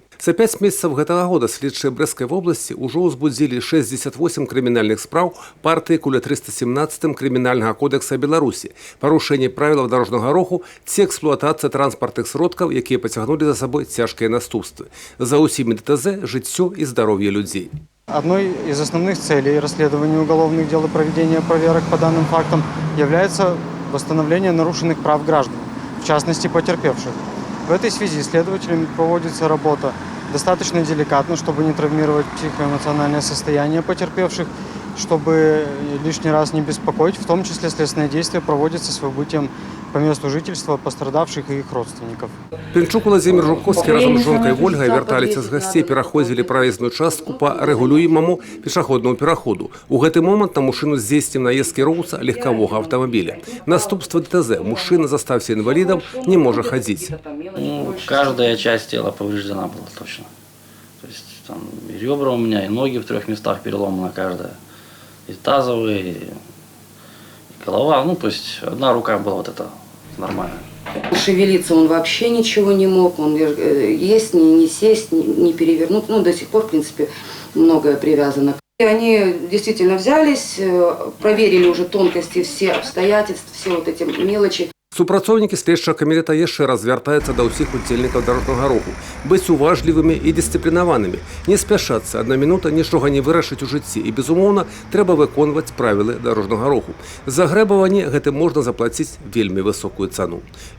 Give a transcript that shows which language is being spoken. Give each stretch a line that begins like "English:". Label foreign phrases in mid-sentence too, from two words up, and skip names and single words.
Belarusian: За 5 месяцаў гэтага года следчыя Брэсцкай вобласці ўжо ўзбудзілі 68 крымінальных спраў па артыкуле 317 Крымінальнага кодекса Беларусі, парушэнне правілаў дарожнага руху ці эксплуатацыя транспартных сродкаў, якія пацягнулі за сабой цяжкія наступствы. За ўсімі ДТЗ жыццё і здароўе людзей.
Russian: Одной из основных целей расследования уголовных дел и проведения проверок по данным фактам является восстановление нарушенных прав граждан, в частности потерпевших. В этой связи следователями проводится работа достаточно деликатно, чтобы не травмировать психоэмоциональное состояние потерпевших, чтобы лишний раз не беспокоить. В том числе следственные действия проводятся с выбытием по месту жительства пострадавших и их родственников.
Belarusian: Пенчук Владимир Жуковский разом з жонкай Вольгай вярталіся з гасцей, пераходзілі праезную частку па рэгулюемаму пешаходнаму пераходу. У гэты момант на мужчыну здзейсніў наезд кіроўца легкавога аўтамабіля. Наступства ДТЗ: мужчына застався інвалідам, не можа хадзіць.
Russian: Каждая часть тела повреждена была точно. То есть там и ребра у меня, и ноги в 3 местах переломана каждая. И тазовые, и голова. Ну, то есть одна рука была вот эта нормальная. Шевелиться он вообще ничего не мог. Он есть, не сесть, не перевернуть. Ну, до сих пор, в принципе, многое привязано. И они действительно взялись, проверили уже тонкости, все обстоятельства, все вот эти мелочи.
Belarusian: Супрацоўнікі следчага камітэта яшчэ раз звяртаюцца да ўсіх удзельнікаў дарожнага руху: быць уважлівымі і дысцыплінаванымі, не спяшацца, адна мінута нічога не вырашыць у жыцці, і, безумоўна, трэба выконваць правілы дарожнага руху. За грэбаванне гэтым можна заплаціць вельмі высокую цану.